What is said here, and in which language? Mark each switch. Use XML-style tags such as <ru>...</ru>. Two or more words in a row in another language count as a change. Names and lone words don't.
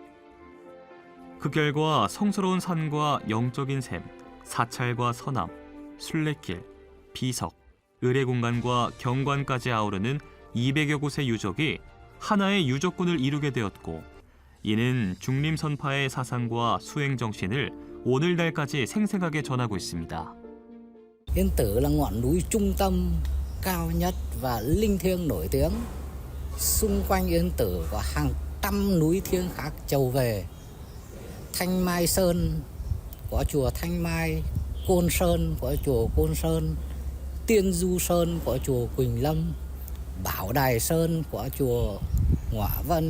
<ko>그 결과 성스러운 산과 영적인 샘, 사찰과 선함, 순례길, 비석, 의례공간과 경관까지 아우르는 200여 곳의 유적이 하나의 유적군을 이루게 되었고, 이는 중림선파의 사상과 수행 정신을 오늘날까지 생생하게 전하고 있습니다.</ko> <vi>Yên Tử là ngọn núi trung tâm cao nhất và linh thiêng nổi tiếng. Xung quanh Yên Tử có hàng trăm núi thiêng khác chầu về. Thanh Mai Sơn có chùa Thanh Mai, Côn Sơn có chùa Côn Sơn, Tiên Du Sơn có chùa Quỳnh Lâm, Bảo Đài Sơn có chùa Ngọa Vân.</vi>